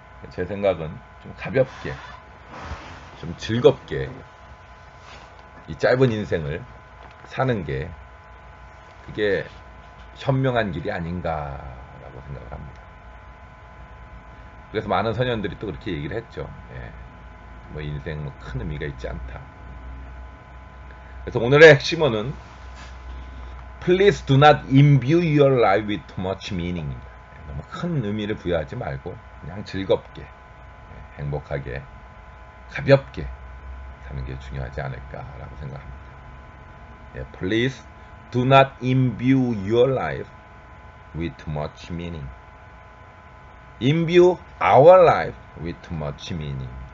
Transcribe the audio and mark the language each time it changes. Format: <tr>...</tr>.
<ko>제 생각은 좀 가볍게, 좀 즐겁게 이 짧은 인생을 사는 게 그게 현명한 길이 아닌가라고 생각을 합니다. 그래서 많은 선현들이 또 그렇게 얘기를 했죠. 뭐 인생 뭐 큰 의미가 있지 않다. 그래서 오늘의 핵심어는</ko> <en>Please do not imbue your life with too much meaning.</en> <ko>너무 큰 의미를 부여하지 말고 그냥 즐겁게, 행복하게, 가볍게 사는 게 중요하지 않을까라고 생각합니다.</ko> <en>Please do not imbue your life with too much meaning. Imbue our life with too much meaning.</en>